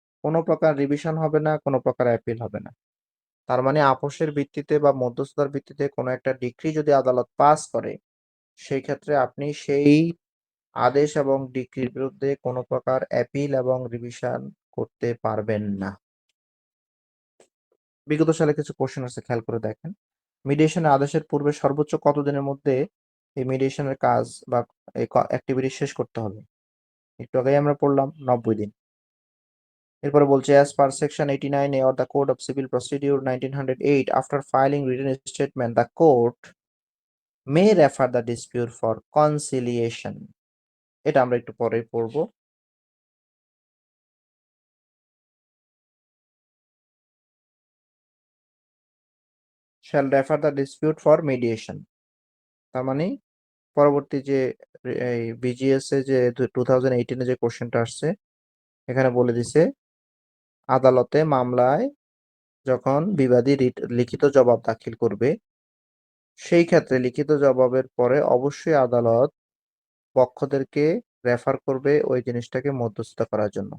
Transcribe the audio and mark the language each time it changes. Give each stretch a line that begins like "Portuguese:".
Bangla: কোনো প্রকার রিভিশন হবে না, কোনো প্রকার অ্যাপিল হবে না। তার মানে আপোসের ভিত্তিতে বা মধ্যস্থতার ভিত্তিতে কোনো একটা ডিক্রি যদি আদালত পাস করে, সেই ক্ষেত্রে আপনি সেই আদেশ এবং ডিক্রির বিরুদ্ধে কোনো প্রকার অ্যাপিল এবং রিভিশন করতে পারবেন না। বিগত সালে কিছু কোশ্চেন আছে, খেয়াল করে দেখেন। মিডিয়েশনের আদেশের পূর্বে সর্বোচ্চ কতদিনের মধ্যে এই মিডিয়েশনের কাজ বা এই অ্যাক্টিভিটি শেষ করতে হবে? একটু আগেই আমরা পড়লাম ৯০ দিন। এরপরে বলছে,
English: as per section 89A of the Code of Civil Procedure 1908, after filing written statement, the court may refer the dispute for conciliation.
Bangla: এটা আমরা একটু পরেই পড়বো।
English: Shall refer the dispute for mediation.
Bangla: তার মানে পরবর্তী যে এই বিজিএস এ যে 2018 এ যে কোশ্চেনটা আসছে, এখানে বলে দিছে আদালতে মামলায় যখন বিবাদী লিখিত জবাব দাখিল করবে, সেই ক্ষেত্রে লিখিত জবাবের পরে অবশ্যই আদালত পক্ষদেরকে রেফার করবে ওই জিনিসটাকে মধ্যস্থতা করার জন্য।